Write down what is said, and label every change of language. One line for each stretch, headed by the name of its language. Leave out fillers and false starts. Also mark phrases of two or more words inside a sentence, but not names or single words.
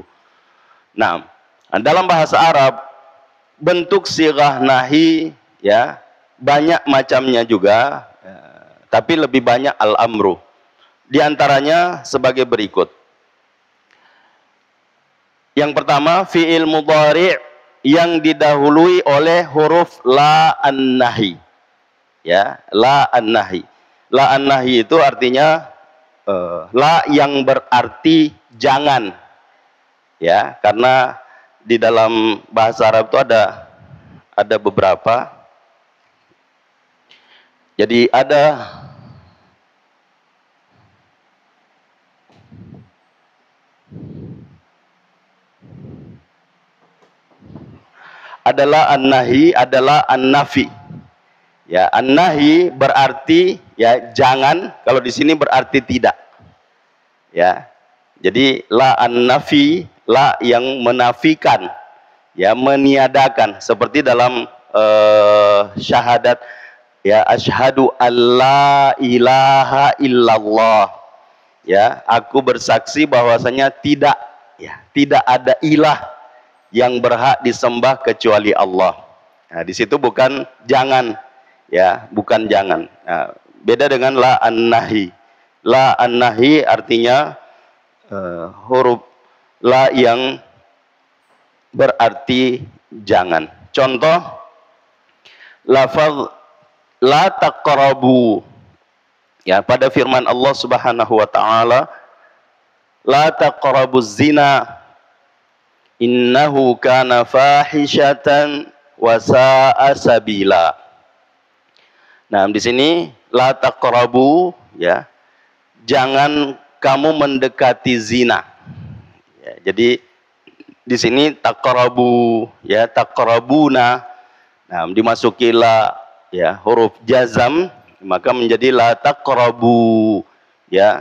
Indonesian: Nah, dalam bahasa Arab bentuk sirah nahi ya banyak macamnya juga, tapi lebih banyak al-amru. Di antaranya sebagai berikut. Yang pertama, fi'il mudhari' yang didahului oleh huruf
Arabic: لا الناهية.
Indonesian: Ya,
Arabic: لا الناهية. لا الناهية
Indonesian: itu artinya la yang berarti jangan. Ya, karena di dalam bahasa Arab itu ada beberapa. Jadi ada adalah an-nahi, adalah an-nafi. Ya, an-nahi berarti ya jangan, kalau di sini berarti tidak. Ya. Jadi
Arabic: لا النافية,
Indonesian: la yang menafikan, ya, meniadakan, seperti dalam syahadat, ya,
Arabic: أشهد أن لا إله إلا الله,
Indonesian: ya, aku bersaksi bahwasanya tidak, ya, tidak ada ilah yang berhak disembah kecuali Allah. Nah, di situ bukan jangan, ya, bukan jangan. Nah, beda dengan
Arabic: لا الناهية. لا الناهية
Indonesian: artinya huruf la yang berarti jangan. Contoh lafaz
Arabic: لا تقربوا,
Indonesian: ya, pada firman Allah
Arabic: سبحانه وتعالى, لا تقربوا الزنا إنه كان فاحشة وساء سبيلا.
Indonesian: Nah, di sini
Arabic: لا تقربوا,
Indonesian: ya, jangan kamu mendekati zina. Ya, jadi di sini taqrabu, ya, taqrabuna. Nah, dimasuki la, ya, huruf jazam, maka menjadi
Arabic: لا تقربوا,
Indonesian: ya.